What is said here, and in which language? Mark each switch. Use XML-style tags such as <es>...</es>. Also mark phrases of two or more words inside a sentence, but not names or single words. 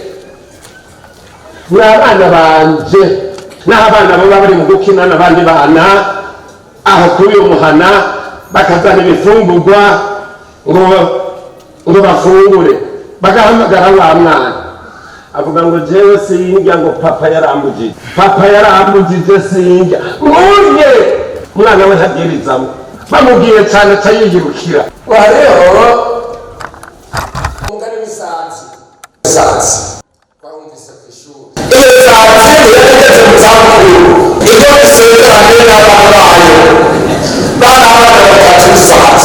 <rn>mwabana banje, n'aho abana baba bari mu gukina n'abandi bana aho kuri uyu muhana, bakazana ibifungurwa ngo bafungure, bagahamagara wa mwana avuga ngo jewe sindya, ngo papa yarambujije sindya, ngurye umwana we ntabyirizamo. Bamubwiye cyane atayiyirukira. Wareho umugani w'isanzi twahumvise ku ishuri, iyo sanzi yarageze mu zabukuru, ibyo isezeranye n'abana bayo, bana batatu isanzi.</rn>